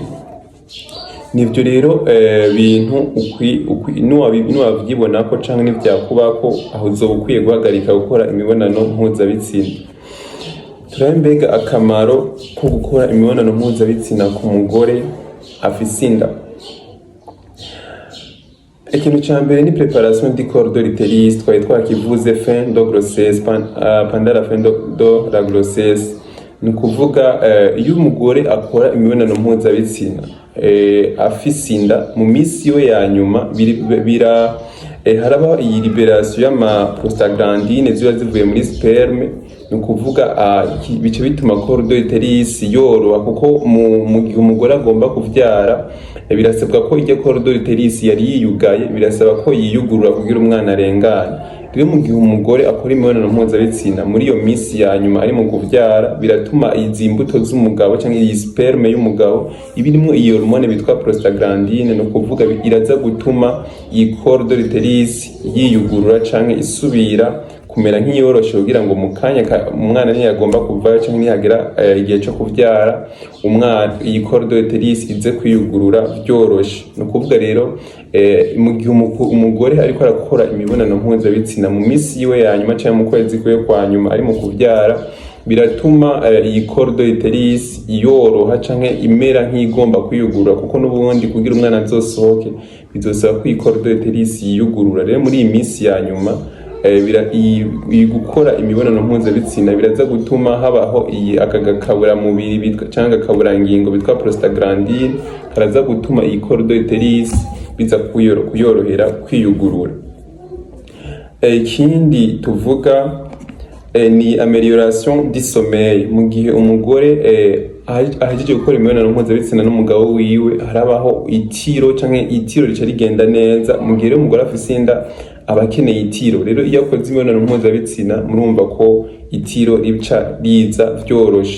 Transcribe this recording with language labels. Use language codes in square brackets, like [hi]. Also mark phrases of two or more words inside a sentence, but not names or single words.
[rn] Nivyo rero bintu nuwavyibona ko canke nivyakubako, aho uzoba ukwiye guhagarika gukora imibonano mpuzabitsina. Turabe mbega akamaro ko gukora imibonano mpuzabitsina ku mugore afise inda. Ikintu ca mbere ni [fr] préparation du col de l'utérus, [rn] twari twakivuze [fr] fin de grossesse, pendant la fin de la grossesse. [rn] Ni ukuvuga iyo umugore akora imibonano mpuzabitsina afise inda, mu minsi yo ya nyuma haraba iyi liberation y'ama prostaglandine ziba zivuye muri sperme. Ni ukuvuga bice bituma [fr] col de l'utérus [rn] yoroha, kuko mu gihe umugore agomba kuvyara birasabwa ko iryo [fr] col de l'utérus [rn] yari yiyugaye, birasaba ko yiyugurura kugira umwana arengane. Rero mu gihe umugore akora imibonano mpuzabitsina muri iyo minsi ya nyuma ari mu kuvyara, biratuma izi mbuto z'umugabo cyangwa iyi sperme y'umugabo ibirimo iyo hormone bitwa prostaglandine. Ni ukuvuga iraza gutuma iyi [fr] col de l'utérus [rn] yiyugurura canke isubira kumera nk'iyoroshe, kugira ngo mu kanya umwana ntiyagomba kuvayo canke ntihagera igihe cyo kuvyara, umwana iyi [fr] col de l'utérus [rn] ize kwiyugurura vyoroshe. Ni ukuvuga rero mu gihe umugore ariko arakora imibonano mpuzabitsina mu minsi yiwe ya nyuma cyangwa mu kwezi kwe kwa nyuma ari mu kuvyara, biratuma iyi [fr] col de l'utérus [rn] yoroha canke imera nk'igomba kwiyugurura, kuko n'ubundi kugira umwana azosohoke bizosaba ko iyi [fr] col de l'utérus [rn] yiyugurura. Rero muri iyi minsi ya nyuma gukora imibonano mpuzabitsina biraza gutuma habaho aka gakaburamubiri cyangwa agakaburangingo bitwa prostaglandine, karaza gutuma iyi [fr] col de l'utérus [rn] biza kuyorohera kwiyugurura. Ikindi tuvuga ni [fr] amélioration du sommeil. [rn] Mu gihe umugore ahejeje gukora imibonano mpuzabitsina n'umugabo wiwe, harabaho itiro canke itiro rica rigenda neza. Mu gihe umugore afise inda aba akeneye itiro. Rero iyo akoze imibonano mpuzabitsina murumva ko itiro rica riza vyoroshe.